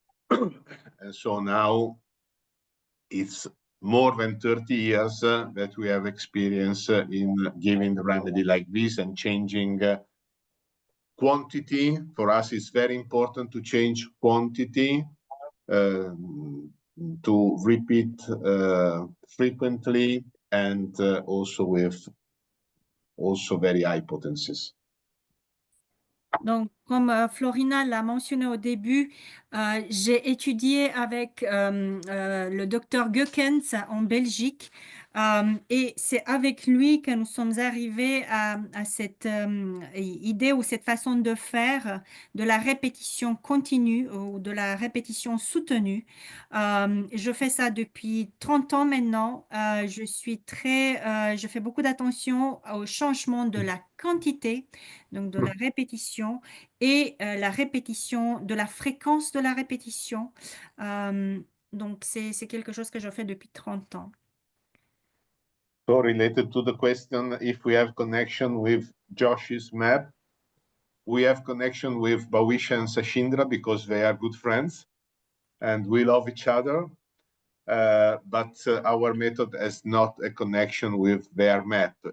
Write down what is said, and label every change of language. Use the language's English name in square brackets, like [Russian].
[English] And so now it's more than 30 years that we have experience in giving the remedy like this and changing quantity. For us, it's very important to change quantity, to repeat frequently, and also with very high potencies. [French] Donc, comme Florina l'a mentionné au début, j'ai étudié avec le docteur Goekens en Belgique et c'est avec lui que nous sommes arrivés à cette idée ou cette façon de faire de la répétition continue ou de la répétition soutenue. Je fais ça depuis 30 ans maintenant. Je fais beaucoup d'attention au changement de la quantité, donc de la répétition et la répétition, de la fréquence de la répétition. Donc, c'est quelque chose que je fais depuis 30 ans. [English] So related to the question, if we have connection with Josh's map, we have connection with Bawisha and Sashindra because they are good friends and we love each other. But our method has not a connection with their map.